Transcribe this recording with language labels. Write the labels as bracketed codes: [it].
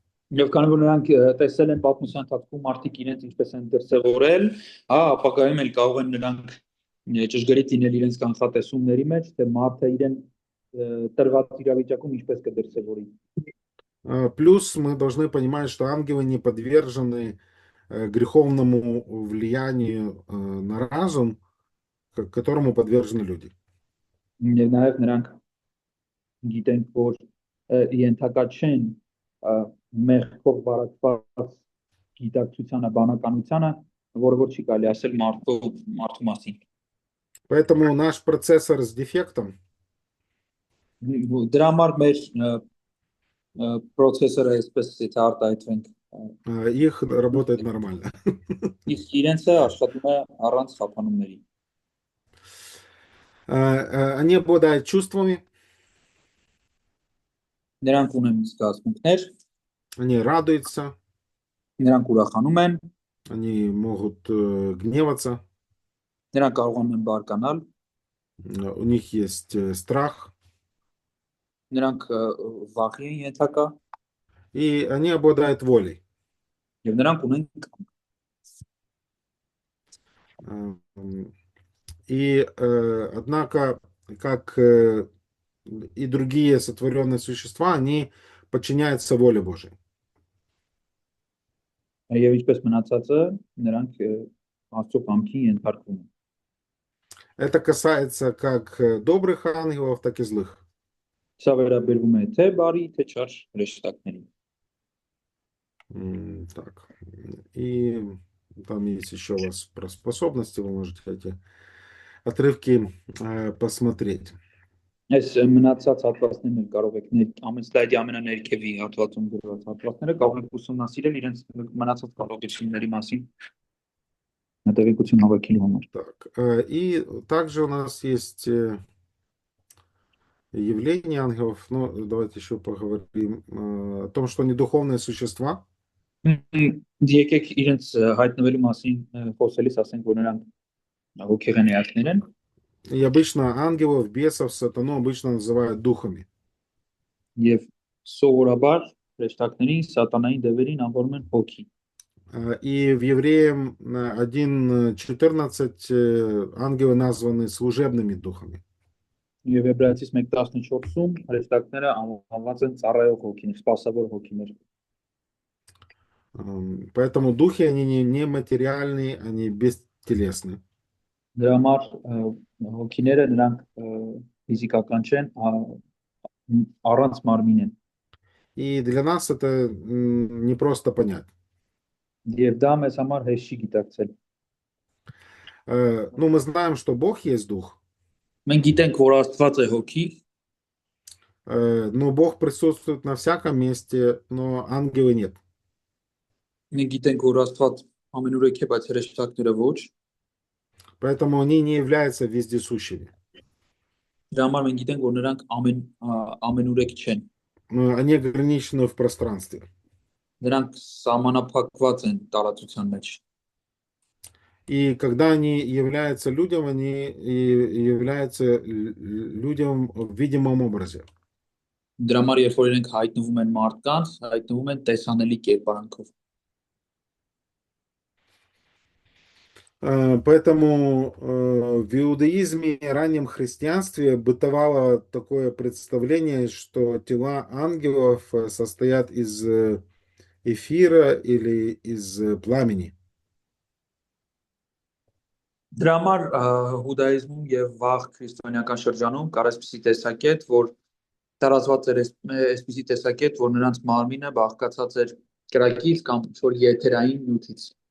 [hy] Եվ քանի որ նրանք տեսել են պատմության ընթացքում մարդիկ իրենց ինչպես են դրսևորել, հա, ապագայում էլ կարող են նրանք ճշգրիտ լինել իրենց կանխատեսումների մեջ, թե մարդը իրեն տրված իրավիճակում ինչպես կդրսևորի։ [ru] Плюс мы должны понимать, что ангелы не подвержены греховному влиянию на разум, к которому подвержены люди. [hy] Եվ նաև նրանք գիտենք, որ ենթակա չեն մեղքով բարակված գիտակցությանը, բանականությանը, որը որ չի կարելի ասել մարդու մասին։ [ru] Поэтому наш процессор с дефектом [hy] Դրա համար մեր processor-ը այսպես եթե արտահայտվենք, [ru] их работает нормально. [hy] իսկ իրենցը աշխատում է առանց խափանումների։ [ru] Они обладают чувствами, [hy] Նրանք ունեն զգացմունքներ, [ru] они радуются, [hy] նրանք ուրախանում են, [ru] они могут гневаться, [hy] նրանք կարողանում են բարկանալ, [ru] у них есть страх, [hy] նրանք վախի են ենթակա [ru] и они обладают волей. [hy] եւ նրանք ունեն կամք։ [ru] И однако, как и другие сотворенные существа, они подчиняются воле Божией. [hy] Եվ ինչպես մնացածը, նրանք Աստծո կամքին ենթարկվում են։ [ru] Это касается как добрых ангелов, так и злых. [hy] Սա վերաբերվում է թե բարի, թե չար հրեշտակներին։ [ru] Так. И там есть еще у вас про способности, вы можете эти отрывки посмотреть. [hy] Այս մնացած հատվածներն էլ կարող եք ամեն սլայդի ամենաներքևի հատվածում գրված հատվածները կարող եք ուսումնասիրել իրենց մնացած կարողությունների մասին հետևեկություն հավաքելու համար։ [ru] Так. И также у нас есть явление ангелов. Ну, давайте еще поговорим о том, что они духовные существа. [hy] Եկեք իրենց հայտնվելու մասին խոսելիս ասենք, որ նրանք հոգեղեն էակներ են։ [ru] И обычно ангелов, бесов, сатану обычно называют духами. [hy] Եվ սովորաբար հրեշտակներին, սատանային դևերին անվանում են հոգի։ [ru] И в Евреям 1:14 ангелы названы служебными духами. [hy] Եվ Եբրայեցիս 1:14-ում հրեշտակները անվանված են ծառայող հոգիներ, սպասավոր հոգիներ։ [ru] Поэтому духи, они не материальные, они бестелесны. [hy] Դրա համար հոգիները նրանք ֆիզիկական չեն, առանց մարմին են։ [ru] И для нас это не просто понять. [hy] Եվ դա մեզ համար հեշտ չի գիտակցել։ [ru] Ну, мы знаем, что Бог есть дух, [hy] Մենք գիտենք, որ Աստված է հոգի, [ru] но Бог присутствует на всяком месте, но ангелы нет. [hy] մենք գիտենք, որ Աստված ամենուրեք է, բայց հրեշտակները ոչ։ [ru] Поэтому они не являются вездесущими. [hy] Դրա համար մենք գիտենք, որ նրանք ամենուրեք չեն։ [ru] Они ограничены в пространстве. [hy] Նրանք սահմանափակված են տարածության մեջ։ [ru] И когда они являются людям, они и являются людям в видимом образе. [hy] Դրա համար երբ որ իրենք հայտնվում են մարդկանց, հայտնվում են տեսանելի կերպարանքով։ [ru] Поэтому в иудаизме и раннем христианстве бытовало такое представление, что тела ангелов состоят из эфира или из пламени. [hy] Դրա համար հուդայիզմում եւ վաղ քրիստոնեական շրջանում կար այսպիսի տեսակետ, որ տարածված էր այսպիսի տեսակետ, որ նրանց մարմինը բաղկացած էր կրակից կամ ինչ-որ եթերային նյութից։